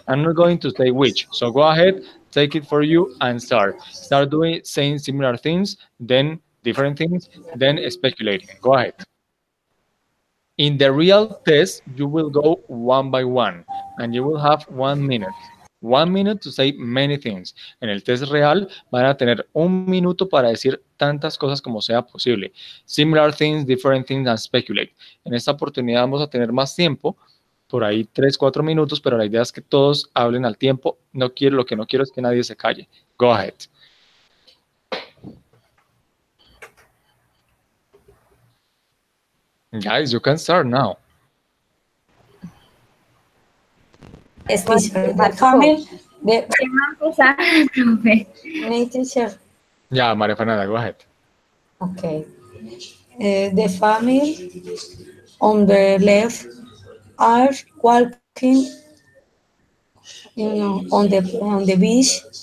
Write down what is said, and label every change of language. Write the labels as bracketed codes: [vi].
[en] I'm not going to say which. So go ahead, take it for you and start. Start doing saying similar things, then different things, then speculating. Go ahead. In the real test, you will go one by one and you will have 1 minute. 1 minute to say many things. [es] En el test real van a tener 1 minuto para decir tantas cosas como sea posible. [en] Similar things, different things, and speculate. [es] En esta oportunidad vamos a tener más tiempo, por ahí 3, 4 minutos, pero la idea es que todos hablen al tiempo. No quiero, lo que no quiero es que nadie se calle. [en] Go ahead. Guys, you can start now. yes, What teacher. have The to go? family. The [es] ¿Quién va a empezar, profe? [en] me, teacher. Yeah, Maria Fernanda, go ahead. Okay. The family on the left are walking on the beach.